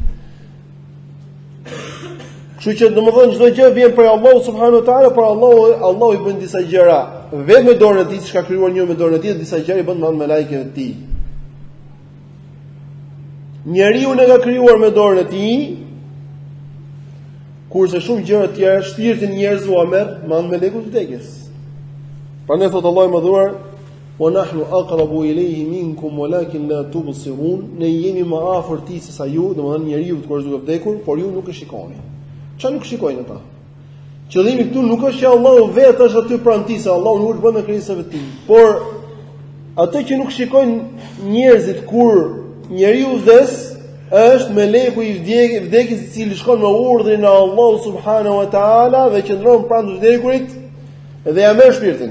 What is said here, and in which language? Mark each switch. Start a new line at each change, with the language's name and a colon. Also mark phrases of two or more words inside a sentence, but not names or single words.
Albanian: Kështu që domethënë çdo gjë vjen prej Allahut
Arabic: سبحانه وتعالى,
Albanian: por Allahu i bën disa gjëra vetëm me dorën e tij, çka ka krijuar një me dorën e tij, disa gjëra i bën me lajket e tij. Njeriu ne ka krijuar me dorën e tij, kurse shumë gjëra të tjera shpirtin njerëzve u merr me anë me lekut të vdekjes. Prandaj thot Allahu i Madhuar:
Arabic: "ونحن أقرب إليه منكم ولكن لا تبصرون."
Albanian: Ne jemi më afër tij se sa ju, domethënë njeriu kur është duke vdekur, por ju nuk e shikoni. Çfarë nuk shikojnë ata? Qëllimi këtu nuk është që Allahu vetë është aty pranë tij, se Allahu nuk është bën me krijesat e tij, por atë që nuk shikojnë njerëzit kur njeriu vdes është meleku i vdekjes i cili shkon me urdhrin e Allahut
Arabic: سبحانه وتعالى
Albanian: dhe qëndron pranë të vdekurit dhe ja merr shpirtin.